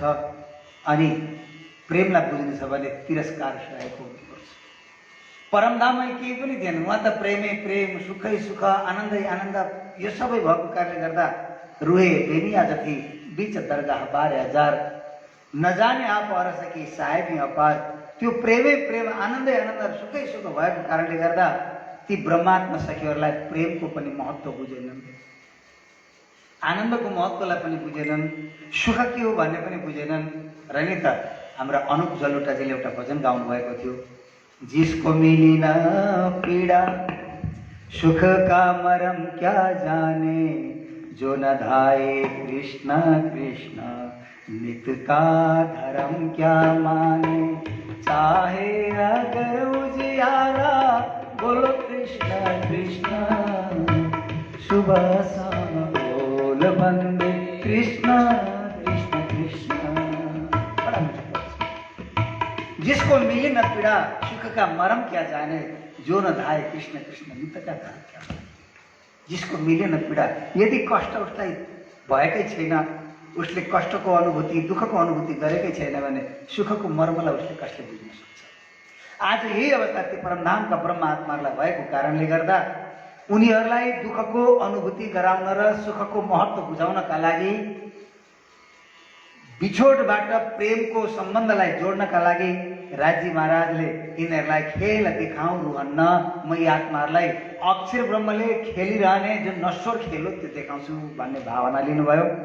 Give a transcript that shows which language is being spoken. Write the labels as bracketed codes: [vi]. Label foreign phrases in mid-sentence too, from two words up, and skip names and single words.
[ne] अनि प्रेमलाई बुझ्नु छ भने तिरस्कार सहेको हुनुपर्छ। परमधाममा केही पनि थिएन। उहाँ त प्रेमै प्रेम, सुखै सुख, आनन्दै आनन्द, यो सबै भएको कारणले गर्दा [hi] रुहे बेनिया जति बीच दरगाह 12,000 नजाने आप हर सकी साहेब अपार। [ne] त्यो प्रेमै प्रेम, आनन्दै आनन्द, सुखै सुख भएको कारणले गर्दा ती ब्रह्मात्मा सखीहरूलाई प्रेमको पनि महत्त्व बुझेनन्, आनन्दको महत्त्वलाई पनि बुझेनन्, सुख के हो भन्ने पनि बुझेनन्। र नि त हाम्रा अनुप जलोटाजीले एउटा भजन गाउनु भएको थियो, [hi] जिसको मिली न पीड़ा सुख का मरम क्या जाने, जो न धाये कृष्ण कृष्ण नित का धर्म क्या माने, चाहे अगर उजियारा बोलो कृष्ण कृष्ण, सुबह शाम बोल बंदे कृष्ण कृष्ण कृष्ण। जिसको मिली न पीड़ा सुख का मरम क्या जाने, जो न धाये कृष्ण कृष्ण नित का धर्म क्या माने। [ne] जिसको मिलेन पीडा, यदि कष्ट उसलाई भएकै छैन, उसले कष्टको अनुभूति दुःखको अनुभूति गरेकै छैन भने सुखको मर्मलाई उसले कसले बुझ्न सक्छ। आज यही अवस्था ती परमधामका ब्रह्मात्माहरूलाई भएको कारणले गर्दा उनीहरूलाई दुःखको अनुभूति गराउन र सुखको महत्त्व बुझाउनका लागि बिछोडबाट प्रेमको सम्बन्धलाई जोड्नका लागि राजी महाराजले यिनीहरूलाई खेल देखाउँ रुहन्न, म यी आत्माहरूलाई अक्षर ब्रह्मले खेलिरहने जुन नश्वर खेल हो त्यो देखाउँछु भन्ने भावना लिनुभयो।